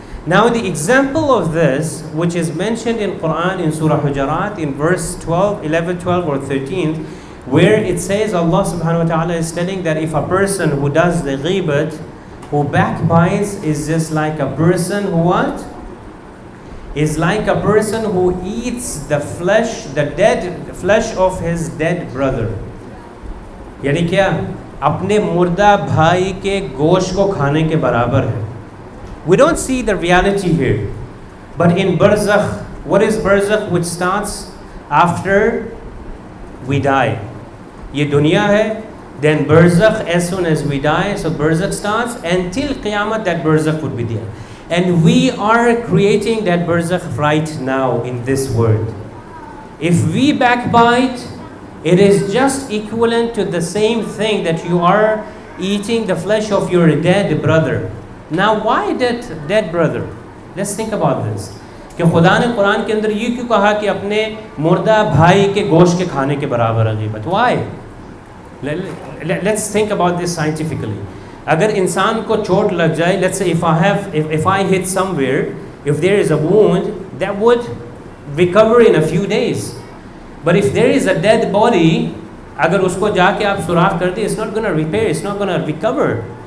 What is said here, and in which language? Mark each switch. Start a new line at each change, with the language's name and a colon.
English: Now the example of this, which is mentioned in Quran in Surah Hujarat in verse 11, 12 or 13, where it says Allah subhanahu wa ta'ala is telling that if a person who does the ghibat, who backbites, is just like a person who what? Is like a person who eats the flesh, the dead flesh of his dead brother.
Hindi: यानी क्या? अपने मुर्दा भाई के गोश्त को खाने के बराबर है.
English: We don't see the reality here. But in barzakh, what is barzakh, which starts after we die?
Hindi: Ye dunya hai,
English: then barzakh as soon as we die. So barzakh starts until qiyamah, that barzakh would be there. And we are creating that barzakh right now in this world. If we backbite, it is just equivalent to the same thing that you are eating the flesh of your dead brother. Now why dead brother? Let's think about this.
Hindi: कि खुदा ने कुरान के अंदर ये क्यों कहा कि अपने मुर्दा भाई के गोश्त के खाने के बराबर है ग़ीबत?
English: Why? Let's think about this scientifically.
Hindi: अगर इंसान को चोट लग जाए,
English: let's say if I hit somewhere, if there is a wound, that would recover in a few days. But if there is a dead body,
Hindi: अगर उसको जाके आप सुराख कर दे,
English: it's not going to repair, it's not going to recover.